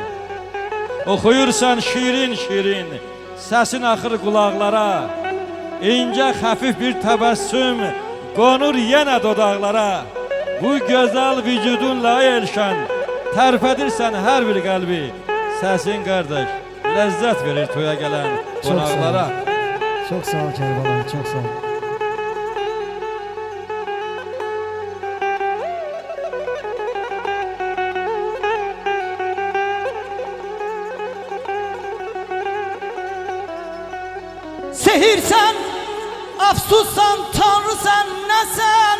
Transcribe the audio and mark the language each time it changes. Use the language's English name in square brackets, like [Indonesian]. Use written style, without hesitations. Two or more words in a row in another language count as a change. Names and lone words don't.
[Azerbaijani] Oxuyursan şirin şirin, səsin axır qulaqlara. İncə xəfif bir təbəssüm qonur yenə dodaqlara. Bu gözəl vücudunla elşən tərpədirsən hər bir qəlbi. Səsin qardaş ləzzət verir toya gələn qonaqlara. [Turkish] Çok sağ ol Kərbəlayı, çok sağ ol. Sehirsen, afsussan, tanrısan, nesen?